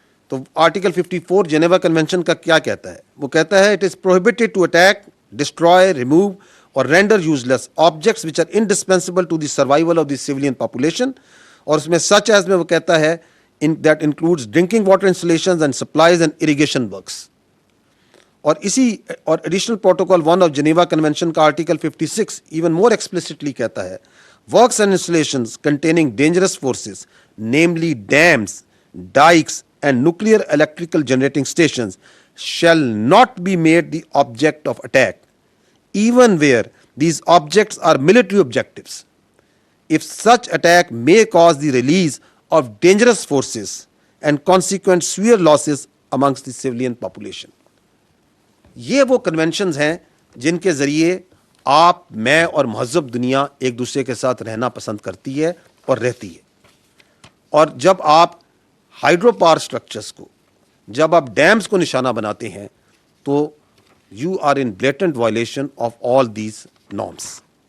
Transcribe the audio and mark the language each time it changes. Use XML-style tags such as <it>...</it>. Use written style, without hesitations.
<ur>تو article 54 Geneva convention کا کیا کہتا ہے؟</ur> <en>وہ کہتا ہے it is prohibited to attack, destroy, remove or render useless objects which are indispensable to the survival of the civilian population.</en> <ur>اور اس میں سچ ایز میں وہ کہتا ہے</ur> <en>That includes drinking water installations and supplies and irrigation works. اور additional protocol 1 of Geneva convention کا article 56 even more explicitly</en> <ur>کہتا ہے</ur> <en>Works and installations containing dangerous forces namely dams, dikes and nuclear electrical generating stations shall not be made the object of attack, even where these objects are military objectives, if such attack may cause the release of dangerous forces and consequent severe losses amongst the civilian population.</en> <ur>یہ وہ conventions ہیں جن کے ذریعے آپ، میں اور مہذب دنیا ایک دوسرے کے ساتھ رہنا پسند کرتی ہے اور رہتی ہے. اور جب آپ ہائیڈرو پاور اسٹرکچرس کو، جب آپ ڈیمز کو نشانہ بناتے ہیں تو</ur> <en>You are in blatant violation of all these norms.</en>